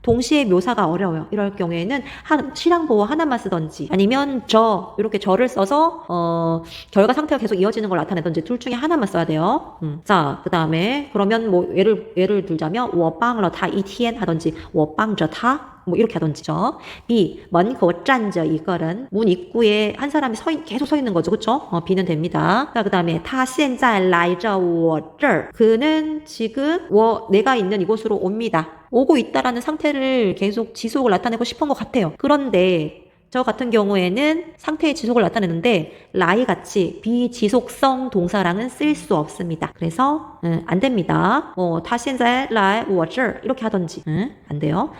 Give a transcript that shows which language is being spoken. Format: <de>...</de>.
<ko>동시에 묘사가 어려워요. 이럴 경우에는 실형보어 하나만 쓰던지 아니면 저 이렇게 저를 써서 결과 상태가 계속 이어지는 걸 나타내던지 둘 중에 하나만 써야 돼요. 자 그 다음에 그러면 뭐 예를 들자면</ko> <zh>我帮了他一天</zh> <ko>하던지</ko> <zh>我帮着他</zh> <ko>뭐 이렇게 하던지죠.</ko> <zh>B. 门口站着一个人.</zh> <ko>문 입구에 한 사람이 계속 서 있는 거죠. 그쵸? B는 됩니다. 자, 그 다음에</ko> <zh>他现在来着我这儿.</zh> <ko>그는 지금 내가 있는 이곳으로 옵니다. 오고 있다라는 상태를 계속 지속을 나타내고 싶은 것 같아요. 그런데 저 같은 경우에는 상태의 지속을 나타내는데 라이 같이 비지속성 동사랑은 쓸 수 없습니다. 그래서 안 됩니다.</ko> <zh>他现在来我这儿</zh> <ko>이렇게 하던지 안 돼요.</ko>